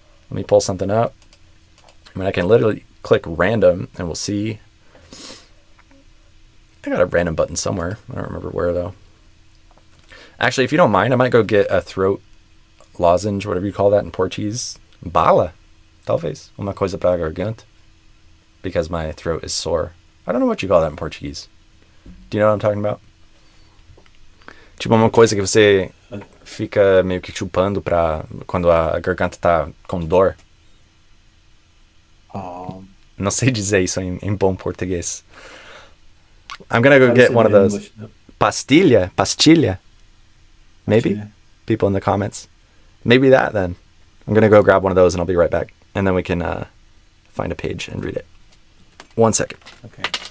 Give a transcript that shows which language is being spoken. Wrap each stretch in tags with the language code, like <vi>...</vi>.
<en>Let me pull something up. I mean, I can literally click random, and we'll see. I got a random button somewhere. I don't remember where though. Actually, if you don't mind, I might go get a throat lozenge, whatever you call that in Portuguese.</en> <pt>Bala, talvez, uma coisa para a garganta,</pt> <en>because my throat is sore. I don't know what you call that in Portuguese. Do you know what I'm talking about?</en> <pt>Tipo uma coisa que você fica meio que chupando pra quando a garganta tá com dor. Não sei dizer isso em bom português.</pt> <en>I'm gonna go get one of those. English, no.</en> <pt>Pastilha.</pt> <en>Maybe?</en> <pt>Pastilha.</pt> <en>People in the comments. Maybe that then. I'm gonna go grab one of those and I'll be right back. And then we can find a page and read it. 1 second. Okay.</en>